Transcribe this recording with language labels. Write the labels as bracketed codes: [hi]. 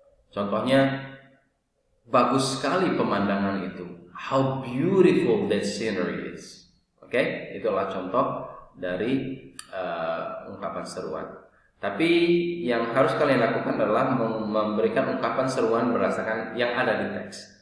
[id] Contohnya, bagus sekali pemandangan itu. [en] How beautiful that scenery is. [id] Okay, itulah contoh dari ungkapan seruan. Tapi yang harus kalian lakukan adalah memberikan ungkapan seruan berdasarkan yang ada di teks.